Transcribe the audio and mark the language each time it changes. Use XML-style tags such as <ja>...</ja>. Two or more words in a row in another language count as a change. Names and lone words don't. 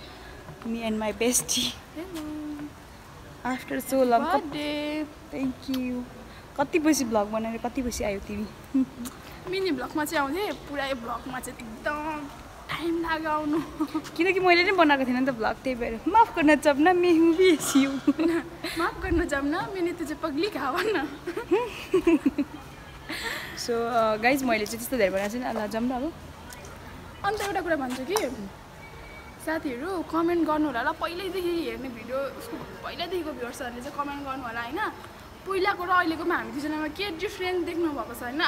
<en>me and my bestie. after so long birthday. thank you.</en> <ne>कति पछि भ्लग बनाएर कति पछि आयो तिमी? मिनी भ्लगमा चाहिँ आउँथे. पुरै भ्लगमा चाहिँ एकदम टाइम लाग्यो आउनु. किनकि मैले नै बनाएको थिएन नि त भ्लग, त्यही भएर. माफ गर्न</ne> <hi>जम्ना मैं हूँ बेसी हूँ.</hi> <ne>माफ गर्न</ne> <hi>जम्ना मैंने तुझे पगली कहा ना.</hi> <en>so guys</en> <ne>मैले चाहिँ त्यस्तो धेरै बनाएको छैन. ल जम्ना अब. अन्त एउटा कुरा भन्छु कि साथीहरू कमेन्ट गर्नु होला ल. पहिल्यैदेखि हेर्ने भिडियो उसको पहिल्यैदेखिको भ्युअर्सहरूले चाहिँ कमेन्ट गर्नु होला हैन. पहिलाको र अहिलेकोमा हामी दुईजनामा के डिफ्रेन्स देख्नु भएको छ हैन.</ne>